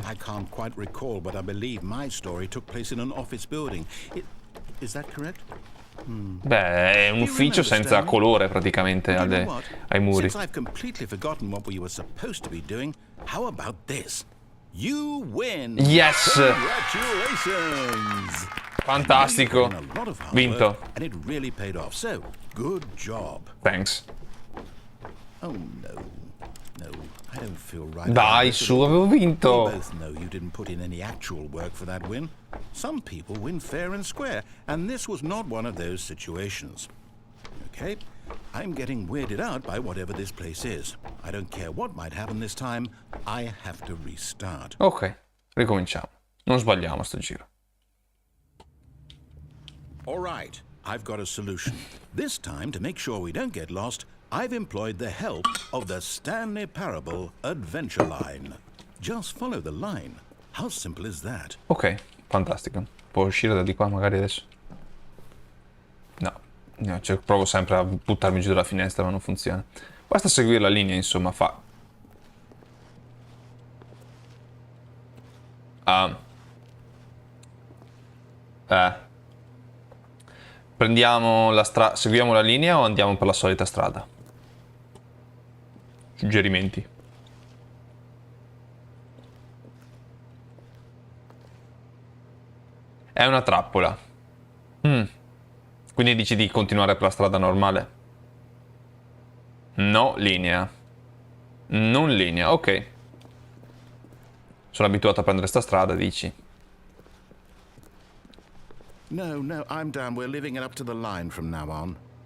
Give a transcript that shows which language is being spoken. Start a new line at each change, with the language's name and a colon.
English: I can't quite recall, but I believe my story took place in an office building. Is that correct?
Italian: Beh, è un ufficio senza colore praticamente ai muri.
English: Since I've completely forgotten what we were supposed to be doing, how about this? You win! Yes! Congratulations!
Italian: Fantastico! Vinto.
English: And it really paid off. So, good job. Thanks. Oh no. No, I don't feel right.
Italian: Dai, su, avevo
English: We
Italian: vinto!
English: both know you didn't put in any actual work for that win. Some people win fair and square, and this was not one of those situations. Okay? I'm getting weirded out by whatever this place is. I don't care what might happen this time, I have to restart.
Italian: Ok, ricominciamo. Non sbagliamo sto giro.
English: All right, I've got a solution. This time, to make sure we don't get lost, I've employed the help of the Stanley Parable Adventure Line. Just follow the line. How simple is that?
Italian: Ok, fantastico. Può uscire da di qua magari adesso? No, cioè, provo sempre a buttarmi giù dalla finestra ma non funziona. Basta seguire la linea, insomma, fa. Prendiamo la strada, seguiamo la linea o andiamo per la solita strada? Suggerimenti. È una trappola. Quindi dici di continuare per la strada normale? No, linea. Non linea, ok. Sono abituato a prendere sta strada, dici?
English: No, I'm done. We're leaving it up to the line from now on.